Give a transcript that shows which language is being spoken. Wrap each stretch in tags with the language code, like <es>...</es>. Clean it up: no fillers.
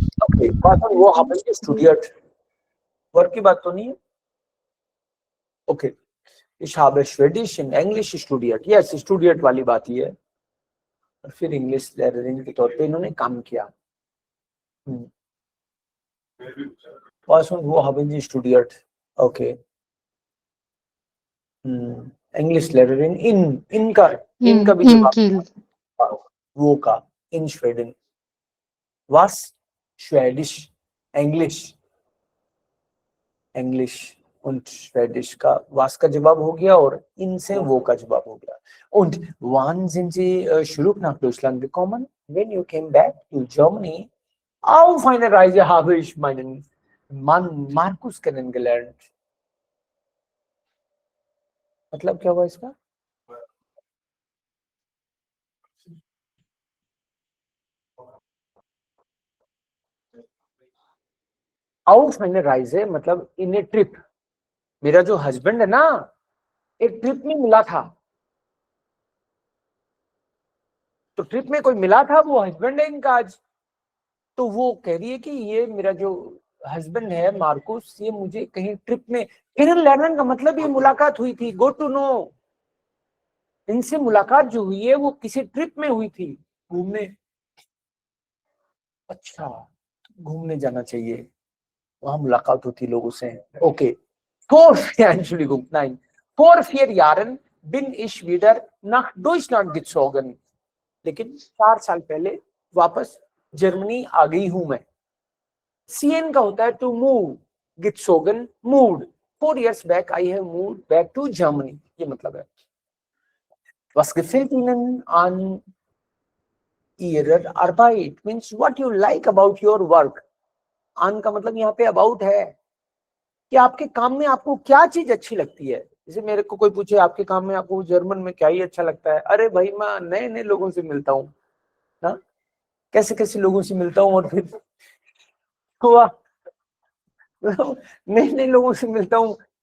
<de>Okay, was und wo haben Sie studiert?</de> <hi>Work की बात तो नहीं है।</hi> <de>ओके, Ich habe Schwedisch und English studiert.</de> <hi>Yes, studiert वाली बात ही है। और फिर इंग्लिश लर्निंग के तौर पे इन्होंने काम किया।</hi> <de>Was und wo haben Sie studiert? Okay. English Lehrerin in</de> <hi>का भी</hi> <de>In</de> <hi>जवाब</hi> <de>Kiel.</de> <hi>वो का in Sweden. Was Swedish English und Schwedish का was का जवाब हो गया और in से वो का जवाब हो गया.</hi> <de>Und wann sind Sie zurück nach Deutschland gekommen?</de> <en>When you came back to Germany?</en> <de>Auf einer Reise habe ich meinen Mann Markus kennengelernt.</de> <hi>मतलब क्या हुआ इसका?</hi> <de>Auf einer Reise</de> <hi>मतलब</hi> <en>in a trip.</en> <hi>मेरा जो हस्बैंड है ना, एक ट्रिप में मिला था. तो ट्रिप में कोई मिला था, वो हस्बैंड है इनका आज. तो वो कह रही है कि ये मेरा जो हस्बैंड है मार्कुस, ये मुझे कहीं ट्रिप में, केनेनलर्न का मतलब ये मुलाकात हुई थी,</hi> <en>Go to know.</en> <hi>इनसे मुलाकात जो हुई है वो किसी ट्रिप में हुई थी, घूमने. अच्छा, घूमने जाना चाहिए, वहां मुलाकात होती लोगों से. Okay.</hi> <de>Entschuldigung, nein. Vor 4 Jahren bin ich wieder nach Deutschland gezogen.</de> <hi>लेकिन 4 साल पहले वापस जर्मनी आ गई हूं मैं. CN का होता है</hi> <en>to move,</en> <de>gezogen,</de> <en>moved. 4 years back I have moved back to Germany.</en> <hi>ये मतलब है.</hi> <de>Was gefällt Ihnen an Ihrer Arbeit?</de> <en>Means what you like about your work.</en> <hi>an का मतलब यहाँ पे about है कि आपके काम में आपको क्या चीज अच्छी लगती है. जैसे मेरे को कोई पूछे आपके काम में आपको जर्मन में क्या ही अच्छा लगता है, अरे भाई मैं नए नए लोगों से मिलता हूँ ना, कैसे कैसे लोगों से मिलता हूँ और फिर हुआ नए नए लोगों से मिलता हूँ.</hi>